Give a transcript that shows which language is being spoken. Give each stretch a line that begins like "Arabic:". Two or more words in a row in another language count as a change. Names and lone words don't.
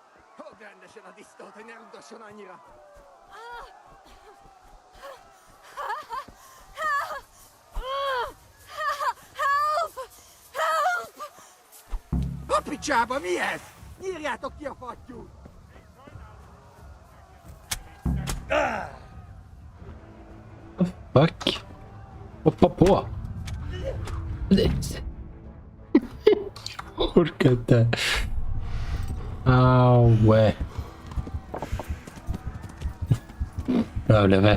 English: Help! Help! Picciaba mies!
Hungarian: Írjátok ki a fattyút!
English: Fuck.
Swedish: Hoppa på. Jag orkar inte. Au. Jag överlever.